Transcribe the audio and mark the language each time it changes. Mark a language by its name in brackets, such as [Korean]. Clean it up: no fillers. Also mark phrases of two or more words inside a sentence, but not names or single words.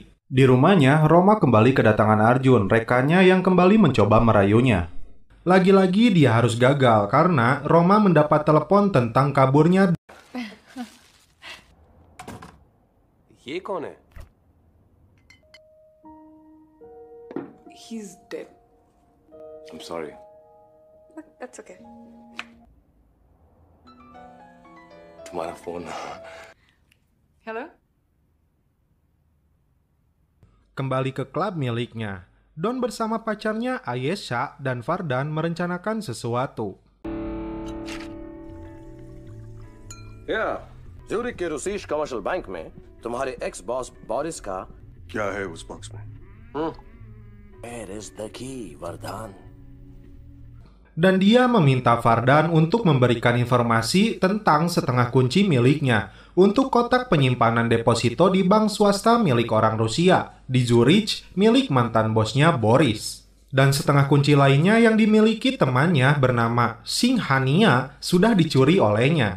[Indonesian] Di rumahnya, Roma kembali kedatangan Arjun, rekannya yang kembali mencoba merayunya. Lagi-lagi dia harus gagal karena Roma mendapat telepon tentang kaburnya. [Hindi] ये कौन है? [English] He's dead. I'm sorry. But that's okay. [Hindi] तुम्हारा फोन। [English] Hello? [Indonesian] Kembali ke klub miliknya, Don bersama pacarnya Ayesha dan Vardan merencanakan sesuatu. [Hindi] या ज़ूरिक के रूसीश [English] commercial bank [Hindi] में तुम्हारे [English] ex boss [Hindi] बोरिस का क्या है उस बॉक्स में? [English] Where is the key, Vardan? [Indonesian] Dan dia meminta Vardan untuk memberikan informasi tentang setengah kunci miliknya untuk kotak penyimpanan deposito di bank swasta milik orang Rusia di Zurich milik mantan bosnya Boris. Dan setengah kunci lainnya yang dimiliki temannya bernama Singhania sudah dicuri olehnya.